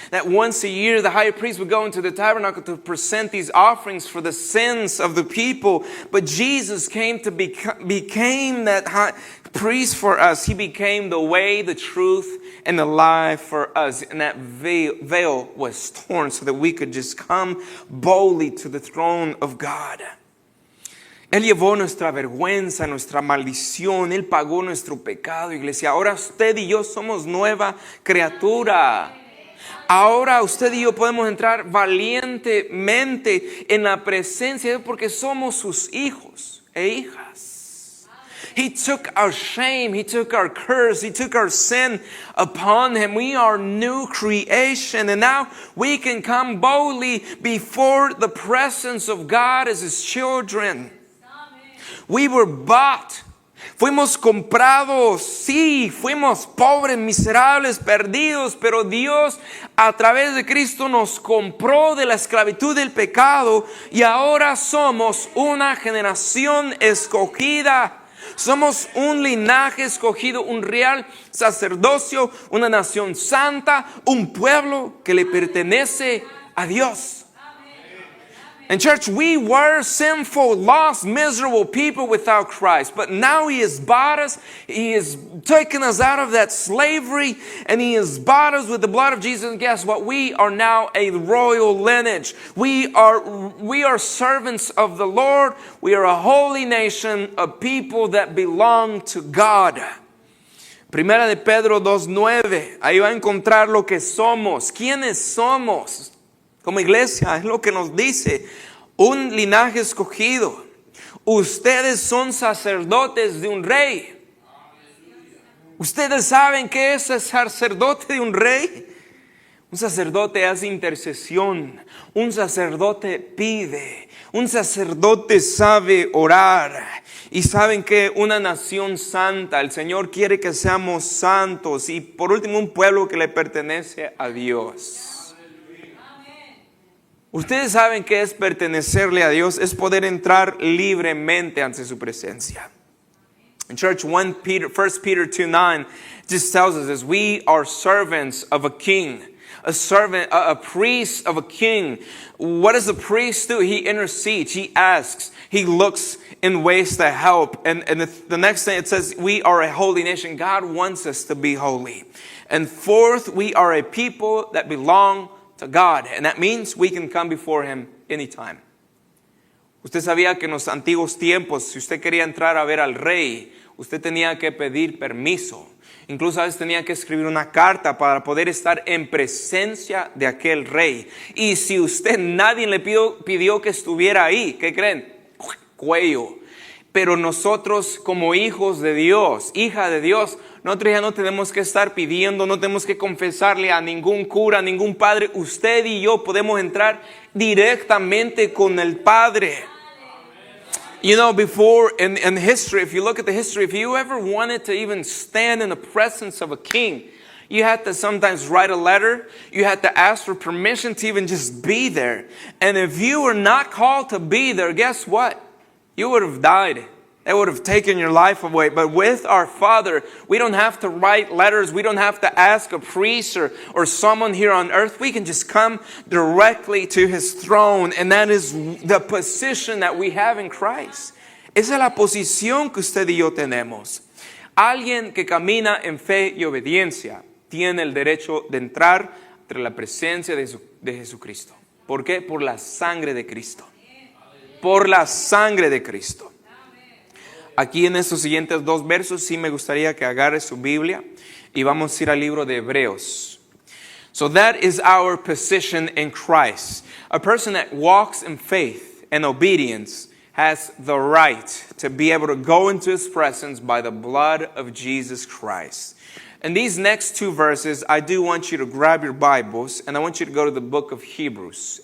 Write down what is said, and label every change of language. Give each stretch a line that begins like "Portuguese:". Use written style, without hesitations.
English: That once a year the high priest would go into the tabernacle to present these offerings for the sins of the people. But Jesus came to became that high priest for us. He became the way, the truth, and the life for us. And that veil was torn so that we could just come boldly to the throne of God.
Spanish: Él llevó nuestra vergüenza, nuestra maldición. Él pagó nuestro pecado, iglesia. Ahora usted y yo somos nueva criatura. Ahora usted y yo podemos entrar valientemente en la presencia de Dios porque somos sus hijos e hijas.
English: He took our shame, He took our curse, He took our sin upon Him. We are new creation, and now we can come boldly before the presence of God as His children. We were bought.
Spanish: Fuimos comprados, sí, fuimos pobres, miserables, perdidos, pero Dios a través de Cristo nos compró de la esclavitud del pecado y ahora somos una generación escogida. Somos un linaje escogido, un real sacerdocio, una nación santa, un pueblo que le pertenece a Dios.
English: And church, we were sinful, lost, miserable people without Christ. But now He has bought us. He has taken us out of that slavery. And He has bought us with the blood of Jesus. And guess what? We are now a royal lineage. We are servants of the Lord. We are a holy nation, a people that belong to God.
Spanish: Primera de Pedro 2:9. Ahí va a encontrar lo que somos. ¿Quiénes somos? Como iglesia, es lo que nos dice, un linaje escogido. Ustedes son sacerdotes de un rey. ¿Ustedes saben qué es el sacerdote de un rey? Un sacerdote hace intercesión. Un sacerdote pide. Un sacerdote sabe orar. Y saben que una nación santa, el Señor quiere que seamos santos. Y por último, un pueblo que le pertenece a Dios. Ustedes saben que es pertenecerle a Dios, es poder entrar libremente ante su presencia.
English: In church, 1 Peter 2:9 just tells us this: we are servants of a king, a priest of a king. What does a priest do? He intercedes, he asks, he looks in ways to help. And the next thing it says, we are a holy nation. God wants us to be holy. And fourth, we are a people that belong to God, and that means we can come before Him anytime.
Spanish: Usted sabía que en los antiguos tiempos, si usted quería entrar a ver al rey, usted tenía que pedir permiso. Incluso a veces tenía que escribir una carta para poder estar en presencia de aquel rey. Y si nadie le pidió que estuviera ahí, ¿qué creen? Cuello. Pero nosotros como hijos de Dios, hija de Dios, nosotros ya no tenemos que estar pidiendo, no tenemos que confesarle a ningún cura, a ningún padre. Usted y yo podemos entrar directamente con el Padre.
English: You know, before in history, if you look at the history, if you ever wanted to even stand in the presence of a king, You had to sometimes write a letter. You had to ask for permission to even just be there. And if you were not called to be there, guess what? You would have died. They would have taken your life away. But with our Father, we don't have to write letters. We don't have to ask a priest or someone here on earth. We can just come directly to His throne. And that is the position that we have in Christ.
Spanish: Esa es la posición que usted y yo tenemos. Alguien que camina en fe y obediencia tiene el derecho de entrar entre la presencia de Jesucristo. ¿Por qué? Por la sangre de Cristo. Por la sangre de Cristo. Aquí en estos siguientes 2 versos sí me gustaría que agarre su Biblia y vamos a ir al libro de Hebreos.
English: So that is our position in Christ. A person that walks in faith and obedience has the right to be able to go into His presence by the blood of Jesus Christ. In these next 2 verses, I do want you to grab your Bibles and I want you to go to the book of Hebrews.